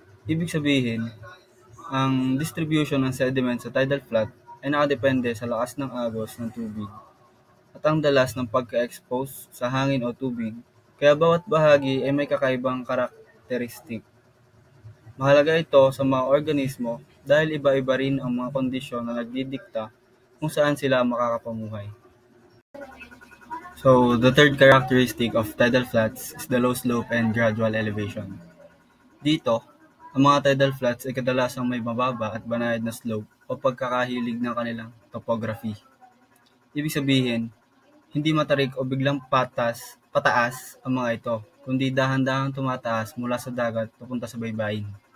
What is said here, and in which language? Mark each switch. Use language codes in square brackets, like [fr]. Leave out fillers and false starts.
[tl] Ibig sabihin, ang distribution ng sediment sa tidal flat ay nakadepende sa lakas ng agos ng tubig at ang dalas ng pagka-expose sa hangin o tubig, kaya bawat bahagi ay may kakaibang karakteristik. Mahalaga ito sa mga organismo dahil iba-iba rin ang mga kondisyon na nagdidikta kung saan sila makakapamuhay. [en] So, the third characteristic of tidal flats is the low slope and gradual elevation. [tl] Dito, ang mga tidal flats ay kadalasang may mababa at banayad na slope o pagkakahilig ng kanilang topography. Ibig sabihin, hindi matarik o biglang pataas ang mga ito, kundi dahan-dahang tumataas mula sa dagat papunta sa baybayin.